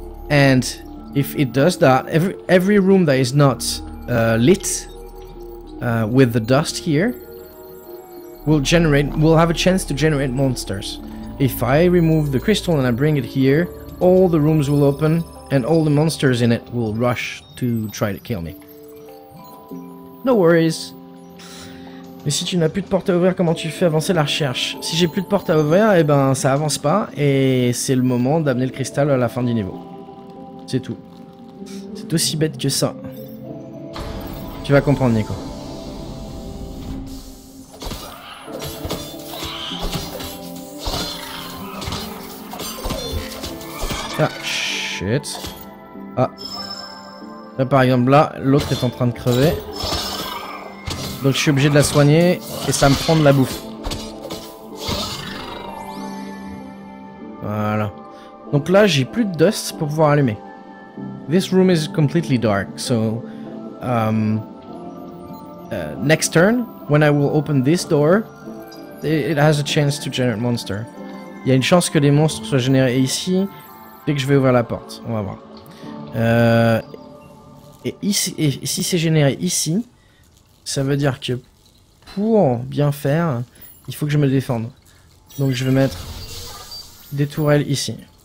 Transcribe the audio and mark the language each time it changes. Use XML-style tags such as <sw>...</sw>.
<en>And if it does that, every room that is not lit with the dust here will have a chance to generate monsters. If I remove the crystal and I bring it here, all the rooms will open and all the monsters in it will rush to try to kill me. No worries.</en> <fr>Mais si tu n'as plus de porte à ouvrir, comment tu fais avancer la recherche? Si j'ai plus de porte à ouvrir, eh ben ça avance pas et c'est le moment d'amener le cristal à la fin du niveau. C'est tout. C'est aussi bête que ça. Tu vas comprendre, Nico.</fr> <en>Ah, shit. Ah.</en> <fr>Là, par exemple, là, l'autre est en train de crever. Donc, je suis obligé de la soigner et ça me prend de la bouffe. Voilà. Donc là, j'ai plus de dust pour pouvoir allumer.</fr> <en>This room is completely dark, so next turn, when I will open this door, it has a chance to generate monster.</en> <fr>Il y a une chance que des monstres soient générés ici dès que je vais ouvrir la porte. On va voir. Et si c'est généré ici, ça veut dire que pour bien faire, il faut que je me défende. Donc je vais mettre des tourelles ici.</fr>